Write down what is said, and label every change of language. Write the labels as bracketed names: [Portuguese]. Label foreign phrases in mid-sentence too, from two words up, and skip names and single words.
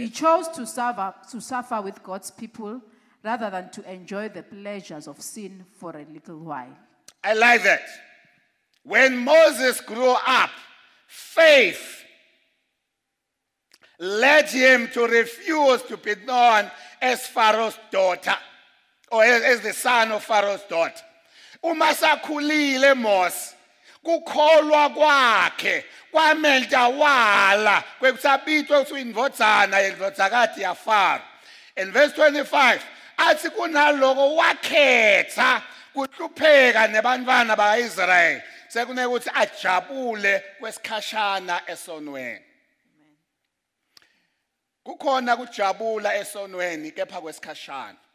[English] He chose to suffer with God's people rather than to enjoy the pleasures of sin for a little while. I like that. When Moses grew up, faith led him to refuse to be known as Pharaoh's daughter, or as the son of Pharaoh's daughter. [Swati] Uma sakhulile Moses, kukholwa kwakhe kwamenta wala kwekusabitwa ukuthi indvodzana yendvodzakati ya Pharaoh. [English] In verse 25, [Swati] athi kunaloko wakhetha kuhlupheka nebantwana bakaIsrayeli sekuneke ukuthi ajabule kwesikhashana esonweni. Kukhona kujabula esonweni kepha kwesikhashana.